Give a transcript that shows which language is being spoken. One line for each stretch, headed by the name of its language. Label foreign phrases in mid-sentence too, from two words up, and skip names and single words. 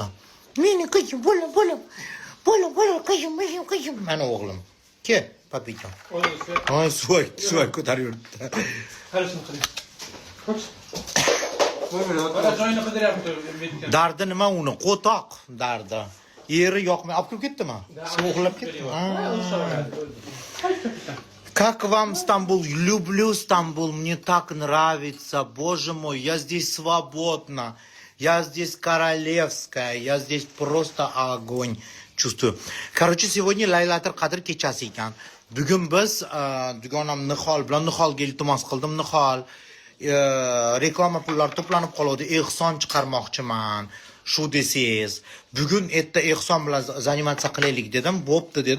Uzbek: Meni qizim, bo'la, qizim. Mana o'g'lim. Ke, papijon. Voy, suvoy ko'tarib yuribdi. Qarashni qiling. Dardi nima uni? Qo'toq dardi. Eri yoqmay olib kelib ketdimi? So'g'lab ketdimi?
Russian: Как вам Стамбул? Люблю Стамбул, мне так нравится, боже мой, я здесь свободна, я здесь королевская, я здесь просто огонь чувствую. Короче, сегодня
Uzbek: Laylatul Qadr kechasi ekan. Bugun biz dugonam Nihol bilan Niholga iltimos qildim. Nihol reklama pullari to'planib qoladi, ehson chiqarmoqchiman. Shu desangiz, bugun erta ehson bilan zanimatsiya qilaylik dedim. Bo'pti dedi.